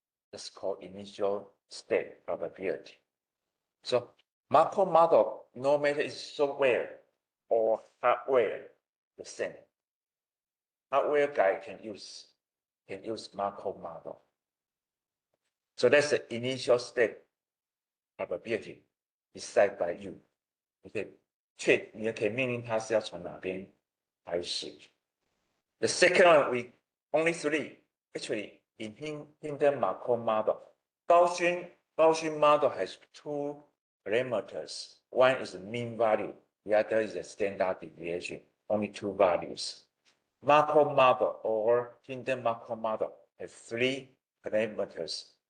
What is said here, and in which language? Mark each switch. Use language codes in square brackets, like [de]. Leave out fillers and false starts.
[en] That's called initial state probability. So Markov model, no matter it's software or hardware, the same. Hardware guy can use Markov model. So that's the initial state probability decided by you. [zh] 你可以命令它是要从哪边开始。 [en] The second one, we only 3. Actually, in Hinton Markov model, Gaussian model has 2 parameters. One is the mean value, the other is the standard deviation. Only 2 values. Markov model or Hinton Markov model has 3 parameters.